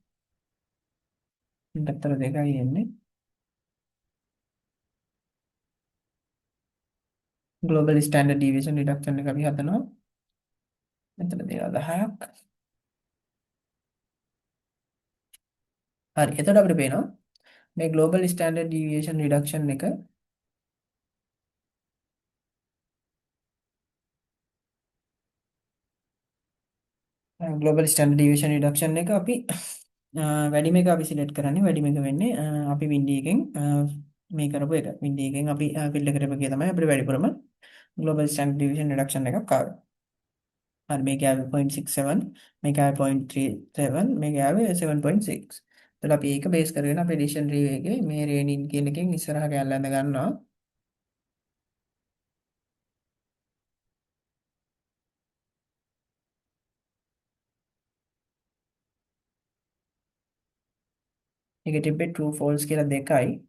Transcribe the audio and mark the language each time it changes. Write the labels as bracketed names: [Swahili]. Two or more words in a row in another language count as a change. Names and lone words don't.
[Sinhala] මේ පැත්තට 2යි එන්නේ. [English] global standard deviation reduction [Sinhala] එක අපි හදනවා. මෙතන දේවා 10ක්. හරි. එතකොට අපිට පේනවා මේ [English] global standard deviation reduction [Sinhala] එක [English] global standard deviation reduction [Sinhala] එක අපි වැඩිම එක අපි සිලෙක්ට් කරන්නේ වැඩිම එක වෙන්නේ අපි වින්ඩි එකෙන් මේ කරපු එක වින්ඩි එකෙන් අපි ෆිල්ඩ් කරපු එක තමයි අපිට වැඩිපුරම [English] global standard deviation reduction [Sinhala] එකක් ආවේ. හරි මේක ආවේ 0.67 මේක ආවේ 0.37 මේක ආවේ 7.6. එතකොට අපි ඒක බේස් කරගෙන අපේ [English] decision tree [Sinhala] එකේ මේ රේනින් කියන එකෙන් ඉස්සරහ කැල්ල ඇඳ ගන්නවා. ඒක තිබ්බේ [English] true false [Sinhala] කියලා දෙකයි.